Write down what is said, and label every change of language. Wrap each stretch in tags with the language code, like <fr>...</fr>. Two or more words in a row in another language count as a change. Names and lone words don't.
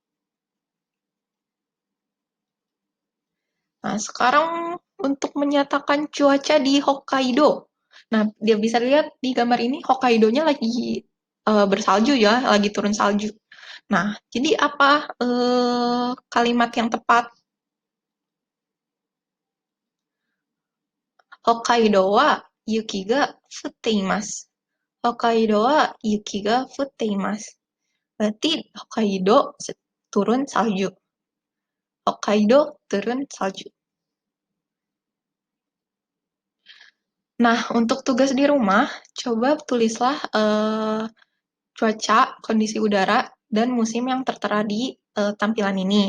<id>Nah, sekarang untuk menyatakan cuaca di Hokkaido. Nah, dia bisa lihat di gambar ini Hokkaidonya lagi bersalju ya, lagi turun salju. Nah, jadi apa kalimat yang tepat?</id> <ja>北海道は雪が降っています. 北海道は雪が降っています.</ja> <id>Berarti Hokkaido turun salju. Hokkaido turun salju. Nah, untuk tugas di rumah, coba tulislah cuaca, kondisi udara, dan musim yang tertera di tampilan ini.</id>